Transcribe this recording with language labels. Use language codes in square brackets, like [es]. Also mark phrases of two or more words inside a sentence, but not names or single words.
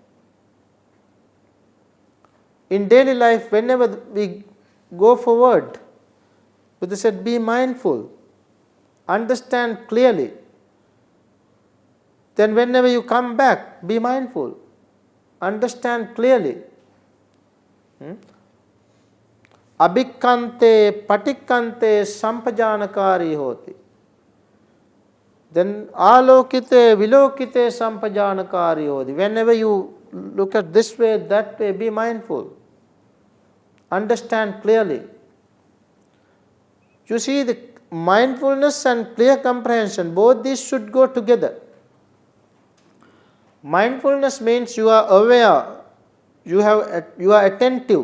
[en] In daily life, whenever we go forward, Buddha said, be mindful, understand clearly. Then whenever you come back, be mindful, understand clearly. [pi] Abhikkante patikkante sampajanakari hoti. Then alokite vilokite sampajanakari hoti. [en] Whenever you look at this way, that way, be mindful. Understand clearly. You see, the mindfulness and clear comprehension, both these should go together. Mindfulness means you are aware, you are attentive.